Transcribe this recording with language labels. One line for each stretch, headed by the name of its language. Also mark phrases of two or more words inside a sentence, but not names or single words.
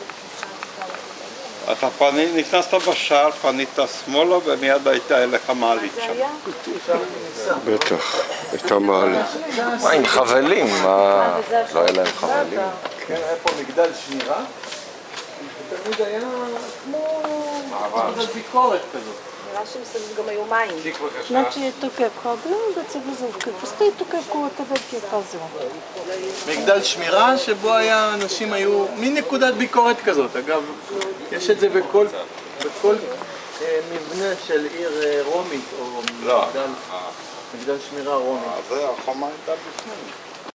Hebrew: אתה נכנסת בשער, פנית שמאלה ומיד הייתה אליך מעלית שם. בטח, הייתה מעלית. מה, עם חבלים? מה? לא היה להם חבלים? כן, היה פה מגדל שמירה. תמיד היה כמו מגדל ביקורת כזאת. נראה שמסביב גם היו מים.
Bulgarian: Значи тук е входа, да се влиза в крепостта и тук е кулата Ветки е пазила.
Hebrew: מגדל שמירה שבו אנשים היו מין נקודת ביקורת כזאת. אגב, יש את זה בכל מבנה של עיר רומית או מגדל שמירה רומית. זה החומה הייתה בפנים.